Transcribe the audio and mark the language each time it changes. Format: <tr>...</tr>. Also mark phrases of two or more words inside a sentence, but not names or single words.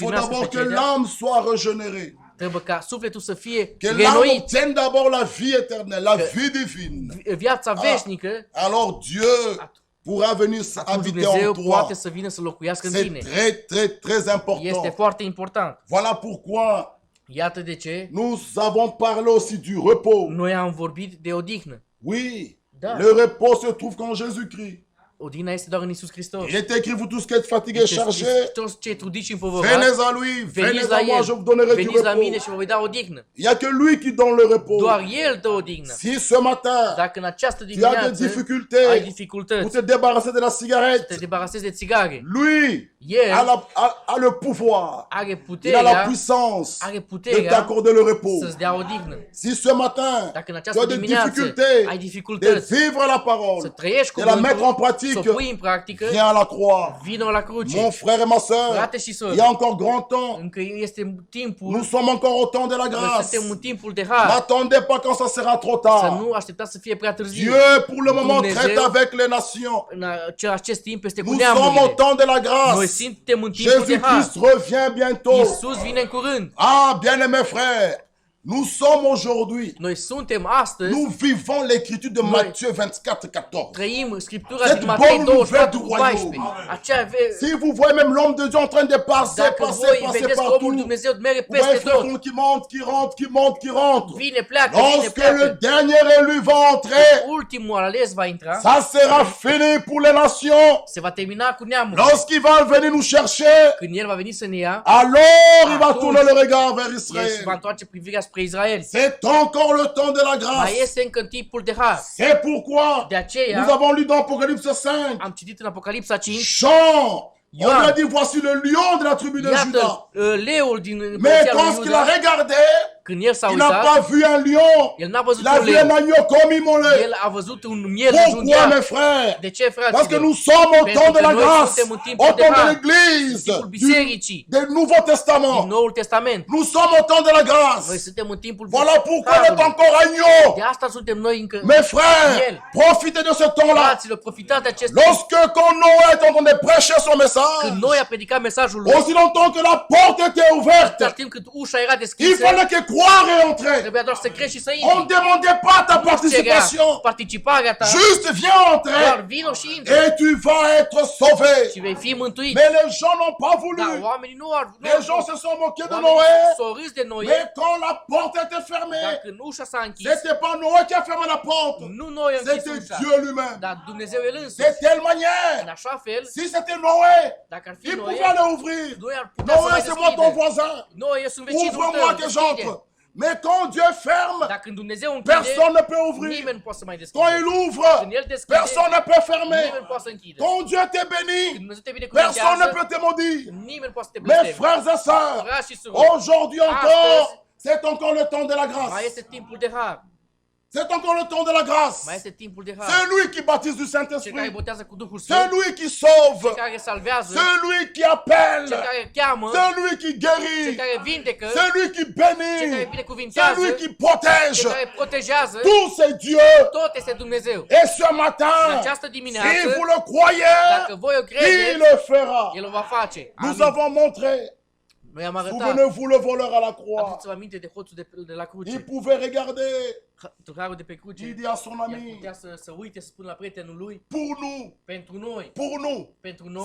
<fr>il faut</fr> <ro>primească</ro> <fr>d'abord que</fr> <ro>pecetea,</ro> <fr>l'âme soit régénérée.</fr> <ro>trebuie ca sufletul să fie</ro> <fr>Que l'âme</fr> <ro>renoit.</ro> <fr>obtienne d'abord la vie éternelle, la vie divine.</fr> <ro>Viața veșnică,</ro> <fr>Alors Dieu pourra venir</fr> <ro>atunci</ro> <fr>habiter</fr> <ro>Dumnezeu</ro> <fr>en toi.</fr> <ro>poate să vină să locuiască în</ro> <fr>C'est</fr> <ro>tine.</ro> <fr>très, très, très</fr> <ro>Este</ro> <fr>important.</fr> <ro>foarte important.</ro> <fr>Voilà pourquoi</fr> <ro>Iată de ce</ro> <fr>nous avons parlé aussi du repos.</fr> <ro>noi am vorbit de odihnă.</ro> <fr>Oui,</fr> <ro>Da.</ro> <fr>le repos se trouve qu'en Jésus-Christ.</fr> <ro>Odihna este doar în Iisus Hristos.</ro> <fr>Il est écrit, vous tous qui êtes fatigués, chargés,</fr> <ro>Toți cei trudiți și</ro> <fr>venez</fr> <ro>împovărați,</ro> <fr>à lui, venez</fr> <ro>veniți la</ro> <fr>à moi,</fr> <ro>El,</ro> <fr>je vous donnerai du</fr> <ro>veniți la mine</ro> <fr>repos.</fr> <ro>și vă voi da odihnă.</ro> <fr>Il n'y a que lui qui donne le repos.</fr> <ro>Doar El dă odihnă.</ro> <fr>Si ce matin,</fr> <ro>Dacă în această</ro> <fr>tu as des</fr> <ro>dimineață ai</ro> <fr>difficultés pour</fr> <ro>dificultăți,</ro> <fr>te débarrasser de la</fr> <ro>te</ro> <fr>cigarette,</fr> <ro>debarasezi de țigare,</ro> <fr>lui</fr> <ro>El</ro> <fr>a le pouvoir,</fr> <ro>are</ro> <fr>il a la</fr> <ro>puterea,</ro> <fr>puissance</fr> <ro>are</ro> <fr>de</fr> <ro>puterea</ro> <fr>t'accorder le repos.</fr> <ro>să-ți dea odihnă.</ro> <fr>Si ce matin,</fr> <ro>Dacă în</ro> <fr>tu</fr> <ro>această</ro> <fr>as des</fr> <ro>dimineață</ro> <fr>difficultés</fr> <ro>ai</ro> <fr>de</fr> <ro>dificultăți</ro> <fr>vivre la</fr> <ro>să</ro> <fr>parole,</fr> <ro>trăiești</ro> <fr>de la mettre en</fr> <ro>cuvântul,</ro> <fr>pratique, pratique,</fr> <ro>să o pui în practică,</ro> <fr>viens à la croix.</fr> <ro>vină la cruce.</ro> <fr>Mon frère et ma soeur,</fr> <ro>Frate și</ro> <fr>il</fr> <ro>soră,</ro> <fr>y a encore grand temps.</fr> <ro>încă este timpul,</ro> <fr>Nous sommes encore au temps de la</fr> <ro>noi</ro> <fr>grâce.</fr> <ro>suntem în timpul de har.</ro> <fr>N'attendez pas quand ça sera trop</fr> <ro>Să</ro> <fr>tard.</fr> <ro>nu așteptați să fie prea târziu.</ro> <fr>Dieu, pour le moment,</fr> <ro>Dumnezeu,</ro> <fr>traite avec les nations.</fr> <ro>În acest timp este cu</ro> <fr>Nous sommes au</fr> <ro>neamurile.</ro> <fr>temps de la</fr> <ro>Noi</ro> <fr>grâce.</fr> <ro>suntem în timpul de har.</ro> <fr>Jésus-Christ revient bientôt.</fr> <ro>Iisus vine în curând.</ro> <fr>Ah, bien-aimés frères, nous sommes aujourd'hui,</fr> <ro>Noi suntem astăzi,</ro> <fr>nous vivons l'écriture de Matthieu 24, 14.</fr> <ro>trăim Scriptura</ro> <fr>Cette</fr> <ro>din Matei</ro> <fr>bonne nouvelle</fr> <ro>24</ro> <fr>du</fr> <ro>cu</ro> <fr>royaume.</fr> <ro>14. Aceea</ro> <fr>Si vous voyez même l'homme de Dieu en train de passer,</fr> <ro>dacă</ro> <fr>passer,</fr> <ro>voi</ro> <fr>passer</fr> <ro>vedeți că omul</ro> <fr>partout,</fr> <ro>lui Dumnezeu merge</ro> <fr>vous voyez</fr> <ro>peste tot,</ro> <fr>frère qui monte, qui rentre, qui monte, qui rentre.</fr> <ro>vine, pleacă, vine,</ro> <fr>Lorsque le</fr> <ro>pleacă.</ro> <fr>dernier élu va entrer,</fr> <ro>Ultimul ales va intra,</ro> <fr>ça sera fini pour les nations.</fr> <ro>se va termina cu neamul.</ro> <fr>Lorsqu'il va venir nous chercher,</fr> <ro>Când el va veni să ne ia,</ro> <fr>alors il va</fr> <ro>Atunci,</ro> <fr>tourner le regard vers</fr> <ro>el se va</ro> <fr>Israël.</fr> <ro>întoarce privirea spre Israel.</ro> <fr>C'est encore le temps de la</fr> <ro>Mai</ro> <fr>grâce.</fr> <ro>este încă în timpul de har.</ro> <fr>C'est pourquoi</fr> <ro>De aceea,</ro> <fr>nous avons lu dans Apocalypse 5,</fr> <ro>am citit în Apocalipsa 5,</ro> <fr>Jean, on</fr> <ro>Ioan.</ro> <fr>lui a dit voici le lion de la tribu de Juda.</fr> <ro>iată, leul din</ro> <fr>Mais</fr> <ro>împărăția lui</ro> <fr>quand il a</fr> <ro>Iuda,</ro> <fr>regardé,</fr> <ro>când el s-a</ro> <fr>il n'a</fr> <ro>uitat,</ro> <fr>pas vu un lion,</fr> <ro>el n-a văzut</ro> <fr>il a</fr> <ro>un</ro> <fr>vu un</fr> <ro>leu,</ro> <fr>agneau comme immolé.</fr> <ro>el a văzut un miel</ro> <fr>Pourquoi</fr> <ro>înjundiat.</ro> <fr>mes frères?</fr> <ro>De ce,</ro> <fr>Parce que</fr> <ro>fraților?</ro> <fr>nous sommes au</fr> <ro>Pentru</ro> <fr>temps de</fr> <ro>că</ro> <fr>la</fr> <ro>noi</ro> <fr>grâce,</fr> <ro>suntem în</ro> <fr>au</fr> <ro>timpul de</ro> <fr>temps de</fr> <ro>har,</ro> <fr>l'église,</fr> <ro>în timpul bisericii,</ro> <fr>du Nouveau</fr> <ro>din</ro> <fr>Testament.</fr> <ro>Noul Testament.</ro> <fr>Nous sommes au temps de la</fr> <ro>Noi</ro> <fr>grâce.</fr> <ro>suntem în timpul</ro> <fr>Voilà pourquoi on est</fr> <ro>harului.</ro> <fr>encore agneau.</fr> <ro>De asta suntem noi încă.</ro> <fr>Mes frères,</fr> <ro>Miel.</ro> <fr>profitez de ce temps-là.</fr> <ro>Fraților, profitați de acest timp.</ro> <fr>Lorsque quand Noé est en train de prêcher son message,</fr> <ro>Când noi a predicat mesajul lui,</ro> <fr>aussi longtemps que la porte était ouverte,</fr> <ro>dar timp cât ușa era</ro> <fr>il</fr> <ro>deschisă,</ro> <fr>fallait que croire et entrer.</fr> <ro>trebuia doar să crezi și să</ro> <fr>On</fr> <ro>intri.</ro> <fr>ne demandait pas ta</fr> <ro>Nu cerea</ro> <fr>participation.</fr> <ro>participarea ta,</ro> <fr>Juste viens</fr> <ro>doar</ro> <fr>entrer</fr> <ro>vino și intră</ro> <fr>et tu vas être sauvé.</fr> <ro>și vei fi mântuit.</ro> <fr>Mais les gens n'ont pas</fr> <ro>Dar</ro> <fr>voulu.</fr> <ro>oamenii nu au</ro> <fr>Les gens se sont moqués de Noé.</fr> <ro>s-au râs de noi,</ro> <fr>Mais quand la porte était</fr> <ro>dar</ro> <fr>fermée,</fr> <ro>când ușa s-a închis,</ro> <fr>c'était pas Noé qui a fermé la porte.</fr> <ro>nu noi am închis</ro> <fr>C'était</fr> <ro>ușa,</ro> <fr>Dieu lui-même.</fr> <ro>dar Dumnezeu el</ro> <fr>De</fr> <ro>însuși.</ro> <fr>telle manière,</fr> <ro>În așa fel,</ro> <fr>si c'était Noé,</fr> <ro>dacă ar fi</ro> <fr>il</fr> <ro>noi,</ro> <fr>pouvait aller ouvrir.</fr> <ro>noi ar putea să</ro> <fr>Noé,</fr> <ro>mai</ro> <fr>c'est moi ton</fr> <ro>deschidem.</ro> <fr>voisin.</fr> <ro>Noi, eu sunt vecinul</ro> <fr>Ouvre-moi</fr> <ro>tău,</ro> <fr>que</fr> <ro>deschide.</ro> <fr>j'entre. Mais quand Dieu ferme,</fr> <ro>Dar când Dumnezeu închide,</ro> <fr>personne ne peut ouvrir.</fr> <ro>nimeni nu poate să mai</ro> <fr>Quand</fr> <ro>deschide.</ro> <fr>il ouvre,</fr> <ro>Când El deschide,</ro> <fr>personne ne peut fermer.</fr> <ro>nimeni nu poate să închide.</ro> <fr>Quand Dieu te</fr> <ro>Când</ro> <fr>bénit,</fr> <ro>Dumnezeu te</ro> <fr>personne ne</fr> <ro>binecuvintează,</ro> <fr>peut te maudire.</fr> <ro>nimeni nu poate să te</ro> <fr>Mes</fr> <ro>blesteme.</ro> <fr>frères et sœurs,</fr> <ro>Frați și surori,</ro> <fr>aujourd'hui encore, c'est encore le temps de la</fr> <ro>mai</ro> <fr>grâce.</fr> <ro>este timpul de har.</ro> <fr>C'est encore le temps de la grâce.</fr> <ro>Mai este timpul de har.</ro> <fr>C'est lui qui baptise du</fr> <ro>Cel care</ro> <fr>Saint-Esprit.</fr> <ro>botează cu Duhul</ro> <fr>C'est</fr> <ro>Sfânt,</ro> <fr>lui qui sauve.</fr> <ro>cel care salvează,</ro> <fr>C'est lui qui appelle.</fr> <ro>cel care cheamă,</ro> <fr>C'est lui qui</fr> <ro>cel</ro> <fr>guérit.</fr> <ro>care vindecă,</ro> <fr>C'est lui qui</fr> <ro>cel care</ro> <fr>bénit. C'est</fr> <ro>binecuvintează,</ro> <fr>lui qui protège.</fr> <ro>cel care protejează.</ro> <fr>Tout c'est Dieu.</fr> <ro>Tot este Dumnezeu.</ro> <fr>Et ce</fr> <ro>În</ro> <fr>matin,</fr> <ro>această</ro> <fr>si</fr> <ro>dimineață,</ro> <fr>vous le croyez,</fr> <ro>dacă voi o</ro> <fr>il</fr> <ro>credeți,</ro> <fr>le fera.</fr> <ro>El o va face.</ro> <fr>Nous</fr> <ro>Amin.</ro> <fr>avons montré,</fr> <ro>Noi am arătat.</ro> <fr>souvenez-vous le voleur à la croix.</fr> <ro>Aduți-vă aminte de hoțul de la cruce.</ro> <fr>Il pouvait regarder.</fr> <ro>Târharul de pe cruce.</ro> <fr>Il dit à son</fr> <ro>El</ro> <fr>ami,</fr> <ro>putea să uite, să spună la prietenul lui,</ro> <fr>pour nous,</fr> <ro>pentru noi,</ro>